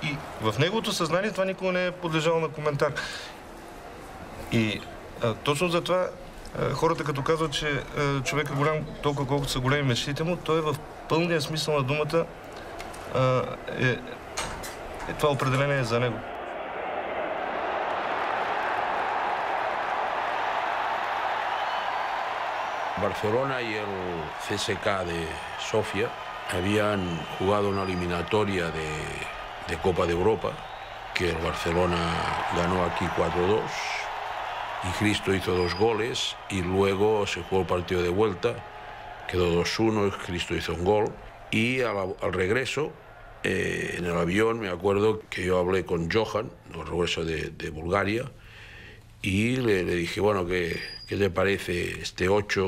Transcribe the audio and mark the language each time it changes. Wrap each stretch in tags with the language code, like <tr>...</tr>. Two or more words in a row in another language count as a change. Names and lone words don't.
<bg>И в неговото съзнание това никога не е подлежало на коментар. И точно затова хората като казват, че човек е голям толкова колкото са големи мечтите му, той в пълния смисъл на думата това определение е за него.</bg> <es>Barcelona y el CSKA de Sofía habían jugado una eliminatoria de Copa de Europa, que el Barcelona ganó aquí 4-2 y Cristo hizo 2 goles y luego se jugó el partido de vuelta, quedó 2-1 y Cristo hizo un gol y al regreso en el avión me acuerdo que yo hablé con Johan, el regreso de Bulgaria, y le dije, bueno, ¿qué te parece este 8?</es>